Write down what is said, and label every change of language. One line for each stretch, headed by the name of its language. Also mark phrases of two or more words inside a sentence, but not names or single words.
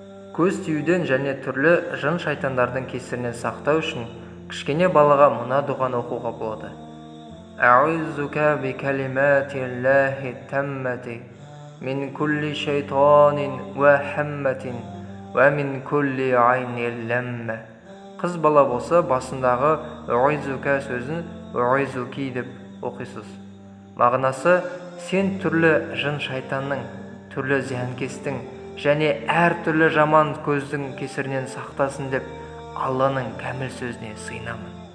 Kazakh: Көз тиюден және түрлі жын шайтандардың кесірінен сақтау үшін кішкене балаға мына дұғаны оқуға болады.
Arabic: أعيذك بكلمات الله التامة من كل شيطان وهامة ومن كل عين لامة.
Kazakh: Қыз бала болса басындағы уайзука сөзін уайзуки деп оқисыз. Мағынасы сен түрлі жын шайтанның, түрлі зиянкестің және әр түрлі жаман көздің кесірінен сақтасын деп Алланың кәміл сөзіне сыйынамын.